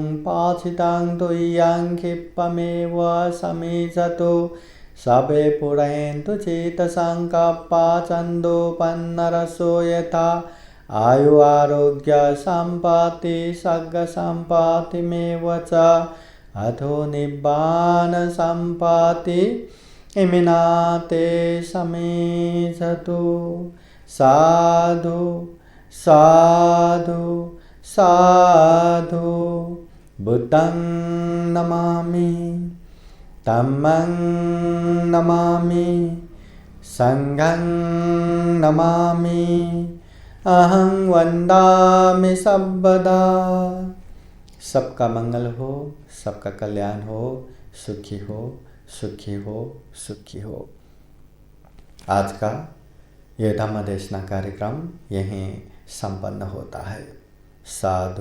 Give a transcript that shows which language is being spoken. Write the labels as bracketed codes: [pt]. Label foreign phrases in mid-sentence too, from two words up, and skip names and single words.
[pi] पाचितं तुय्यं क्षिप्तमेव समीचतु सबे पुरन्तु चित्तसङ्कल्पा छन्दोपन्नरसो यथा आयु आरोग्य सम्पत्ति सर्गसम्पत्तिमेव च अथो निब्बान सम्पत्ति इमिनाते समीचतु। साधु साधु साधु। बुद्धं नमामि, धम्मं नमामि, संघं नमामि, अहं वन्दामि सर्वदा। [hi] सबका मंगल हो, सबका कल्याण हो, सुखी हो, सुखी हो, सुखी हो। आज का यह धम्म देशना कार्यक्रम यहीं संपन्न होता है।